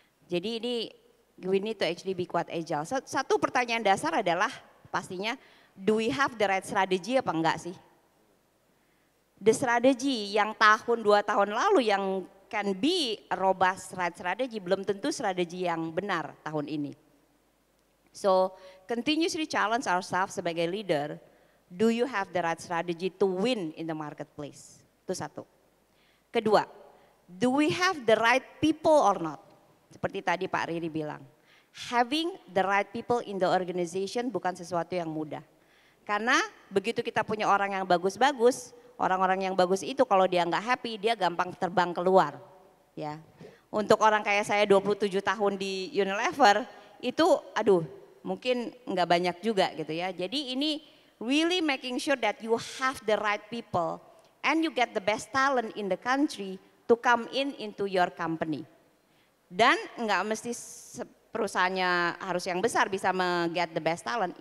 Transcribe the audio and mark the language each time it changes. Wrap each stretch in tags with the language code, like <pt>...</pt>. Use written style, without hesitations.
<id>Jadi ini</id> <en>we need to actually be quite agile.</en> <id>Satu pertanyaan dasar adalah pastinya,</id> <en>do we have the right strategy</en> <id>apa enggak sih?</id> <en>The strategy</en> <id>yang tahun 2 tahun lalu yang</id> <en>can be a robust right strategy</en> <id>belum tentu strategi yang benar tahun ini.</id> <en>So continuously challenge ourselves</en> <id>sebagai leader,</id> <en>do you have the right strategy to win in the marketplace?</en> <id>Itu satu. Kedua,</id> <en>do we have the right people or not?</en> <id>Seperti tadi Pak Riri bilang,</id> <en>having the right people in the organization</en> <id>bukan sesuatu yang mudah. Karena begitu kita punya orang yang bagus-bagus, orang-orang yang bagus itu kalau dia nggak happy, dia gampang terbang keluar. Ya, untuk orang kayak saya 27 tahun di Unilever, itu aduh mungkin nggak banyak juga gitu ya. Jadi ini</id> <en>really making sure that you have the right people and you get the best talent in the country to come into your company.</en> <id>Dan nggak mesti perusahaannya harus yang besar bisa</id> <en>get the best talent.</en>